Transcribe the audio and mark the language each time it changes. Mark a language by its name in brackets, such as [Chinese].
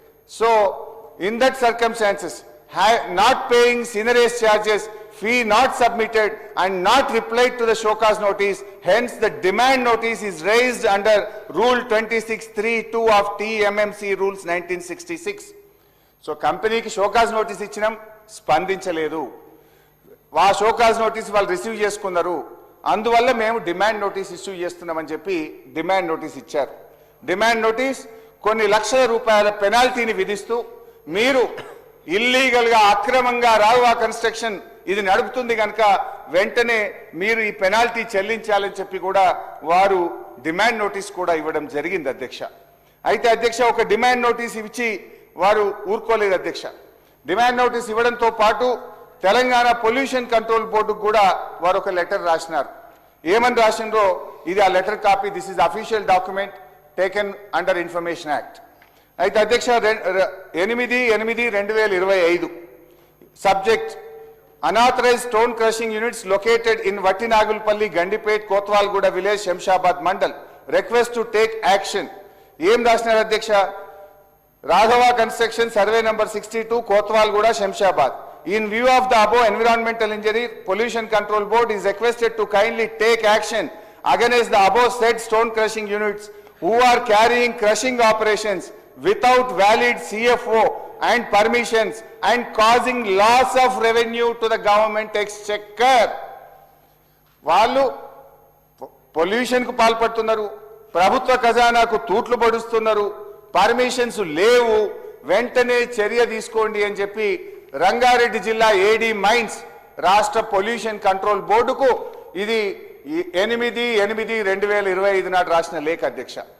[English] So, in that circumstances, not paying seigniorage charges, fee not submitted and not replied to the show cause notice, hence the demand notice is raised under Rule 26(3)(2) of TMMC Rules 1966. [Telugu] So, company ki show cause notice ఇచ్చినాం, స్పందించలేదు. ఆ show cause notice వాళ్ళు receive చేసుకున్నారు, అందువల్ల మేము demand notice issue చేస్తున్నామని చెప్పి demand notice ఇచ్చారు. డిమాండ్ నోటీస్ కొన్ని లక్షల రూపాయల పెనాల్టీని విధిస్తూ మీరు ఇల్లీగల్గా అక్రమంగా రాఘవ కన్స్ట్రక్షన్ ఇది నడుపుతుంది కనుక వెంటనే మీరు ఈ పెనాల్టీ చెల్లించాలని చెప్పి కూడా వారు డిమాండ్ నోటీస్ కూడా ఇవ్వడం జరిగింది అధ్యక్ష. అయితే అధ్యక్ష ఒక డిమాండ్ నోటీస్ ఇచ్చి వారు ఊరుకోలేదు అధ్యక్ష. డిమాండ్ నోటీస్ ఇవ్వడంతో పాటు తెలంగాణ పొల్యూషన్ కంట్రోల్ బోర్డుకు కూడా వారు ఒక లెటర్ రాసినారు. ఏమని రాసిండ్రో ఇది ఆ letter copy. [English] This is official document taken under information act. [Telugu] అయితే అధ్యక్ష [English] 8/8/2025 subject unauthorized stone crushing units located in Vattinagulpalli, Gandipet, Kotwalguda village, Shamshabad mandal. Request to take action. [Telugu] Em రాసినారు అధ్యక్ష, Raghava construction survey number 62 Kotwalguda, Shamshabad. [English] In view of the above environmental injury, Pollution Control Board is requested to kindly take action against the above said stone crushing units who are carrying crushing operations without valid CFO and permissions and causing loss of revenue to the government exchequer. [Telugu] వాళ్ళు pollution కు పాల్పడుతున్నారు, ప్రభుత్వ ఖజానాకు తూట్లు పడుస్తున్నారు, permissions లేవు, వెంటనే చర్య తీసుకోండి అని చెప్పి రంగారెడ్డి జిల్లా ఏడీ మైన్స్ రాష్ట్ర పొల్యూషన్ కంట్రోల్ బోర్డుకు ఇది 8/8/2025 నాడు రాసిన లేఖ అధ్యక్ష.